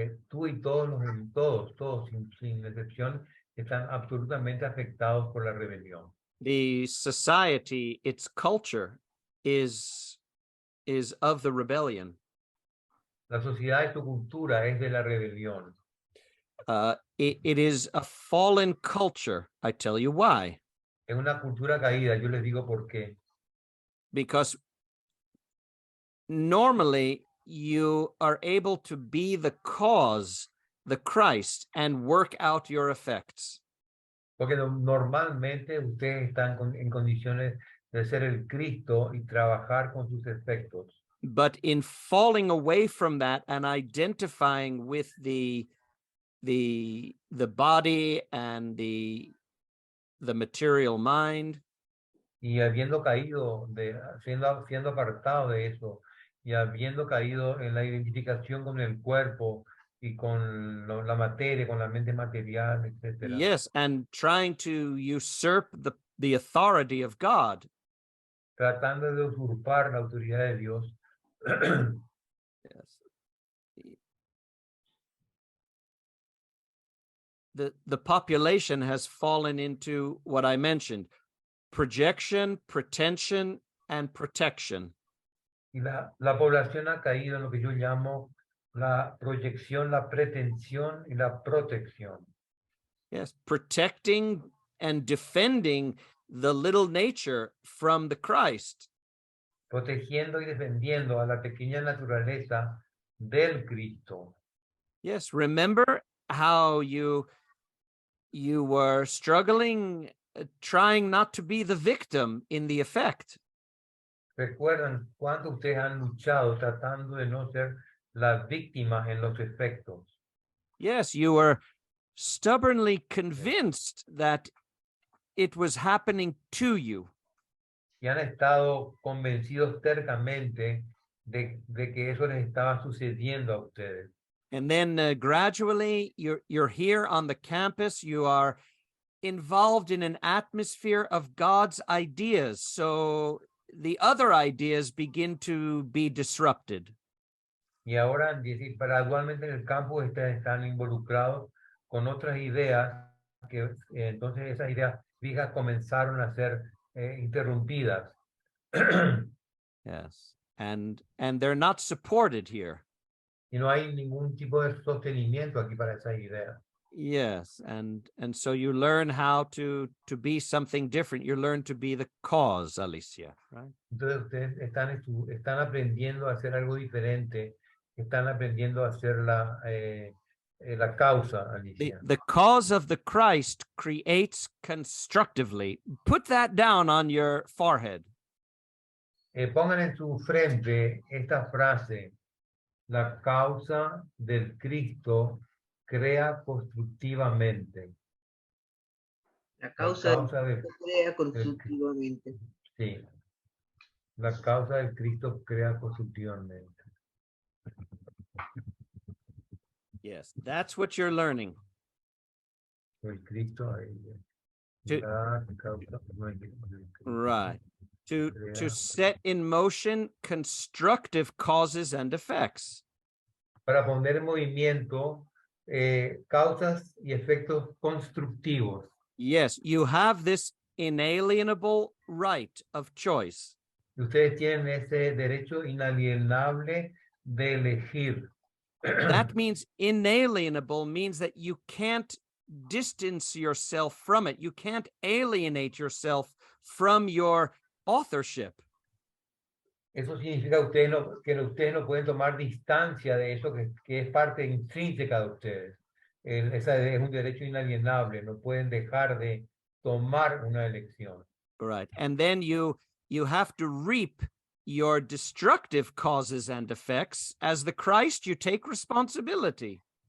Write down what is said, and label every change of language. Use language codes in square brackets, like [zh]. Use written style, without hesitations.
[es] Tú y todos sin excepción están absolutamente afectados por la rebelión. [en] The society, its culture is of the rebellion. [es] La sociedad y su cultura es de la rebelión. [en] It is a fallen culture. I tell you why. [es] Es una cultura caída, yo les digo por qué. [en] Because normally you are able to be the cause, the Christ, and work out your effects. [es] Porque normalmente ustedes están en condiciones de ser el Cristo y trabajar con sus efectos. [en] But in falling away from that and identifying with the body and the material mind, [es] y habiendo caído, siendo apartado de eso, y habiendo caído en la identificación con el cuerpo y con la materia, con la mente material, etc. [en] yes, and trying to usurp the authority of God. [es] Tratando de usurpar la autoridad de Dios. [en] Yes. The population has fallen into what I mentioned: projection, pretension, and protection. [es] Y la población ha caído en lo que yo llamo la proyección, la pretensión y la protección. [en] Yes, protecting and defending the little nature from the Christ. [es] Protegiendo y defendiendo a la pequeña naturaleza del Cristo. [en] Yes, remember how you were struggling, trying not to be the victim in the effect. [es] ¿Recuerdan cuánto ustedes han luchado tratando de no ser las víctimas en los efectos? [en] Yes, you were stubbornly convinced that it was happening to you. [es] Y han estado convencidos tercamente de que eso les estaba sucediendo a ustedes. [en] And then gradually you're here on the campus, you are involved in an atmosphere of God's ideas. So the other ideas begin to be disrupted. [es] Y ahora, gradualmente en el campus están involucrados con otras ideas que entonces esas ideas fijas comenzaron a ser interrumpidas. [en] Yes, and they're not supported here. [es] Y no hay ningún tipo de sostenimiento aquí para esas ideas. [en] Yes, and so you learn how to be something different. You learn to be the cause, Alicia, right? [es] Entonces ustedes están aprendiendo a hacer algo diferente, están aprendiendo a hacer la causa, Alicia. [en] The cause of the Christ creates constructively. Put that down on your forehead. [es] Pongan en su frente esta frase: la causa del Cristo crea constructivamente. La causa del Cristo crea constructivamente. Sí. La causa del Cristo crea constructivamente. [en] Yes, that's what you're learning. [es] El Cristo ahí. [en] To- [es] La causa, [en] Right. To [es] crea- [en] set in motion constructive causes and effects. [es] Para poner en movimiento causas y efectos constructivos. [en] Yes, you have this inalienable right of choice. [es] Y ustedes tienen ese derecho inalienable de elegir. [en] That means inalienable means that you can't distance yourself from it. You can't alienate yourself from your authorship. [es] Eso significa ustedes que ustedes no pueden tomar distancia de eso que es parte intrínseca de ustedes. Ese es un derecho inalienable, no pueden dejar de tomar una elección. [en] Right. And then you have to reap your destructive causes and effects. As the Christ, you take responsibility.